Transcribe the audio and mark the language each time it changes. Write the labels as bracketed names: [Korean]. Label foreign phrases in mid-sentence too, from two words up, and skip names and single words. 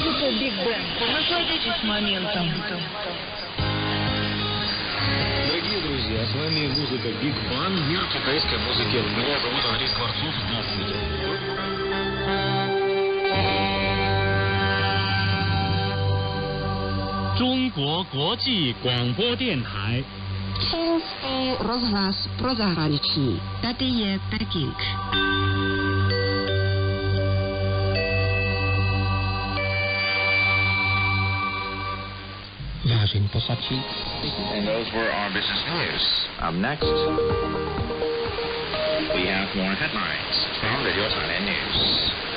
[English] Big Glen. [Russian] Наслаждайтесь моментом. Дорогие друзья, с вами музыка Big Bang, мир китайской музыки. Меня зовут Андрей Скворцов. Здравствуйте. [Chinese] 中国国际广播电台。 [Czech] Chiński rozhlas pro zahraničí. Tady je Peking. Vážení posluchači. [English] And those were our business news. Up next, we have more headlines from Radio Thailand News.